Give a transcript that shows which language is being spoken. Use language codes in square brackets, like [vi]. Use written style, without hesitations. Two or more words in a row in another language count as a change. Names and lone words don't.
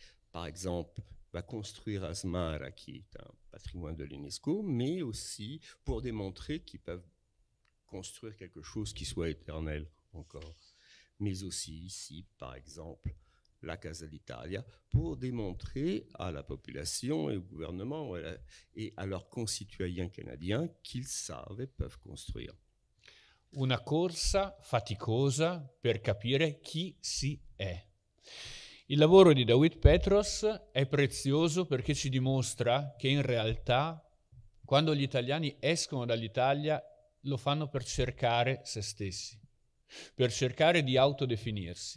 [fr] Par exemple, va construire Asmara, qui est un patrimoine de l'UNESCO, mais aussi pour démontrer qu'ils peuvent construire quelque chose qui soit éternel encore. Mais aussi ici, par exemple, la Casa d'Italia, pour démontrer à la population et au gouvernement et à leurs concitoyens canadiens qu'ils savent et peuvent construire. [it] Una corsa faticosa per capire chi si è. Il lavoro di Dawit Petros è prezioso perché ci dimostra che in realtà, quando gli italiani escono dall'Italia, lo fanno per cercare se stessi, per cercare di autodefinirsi.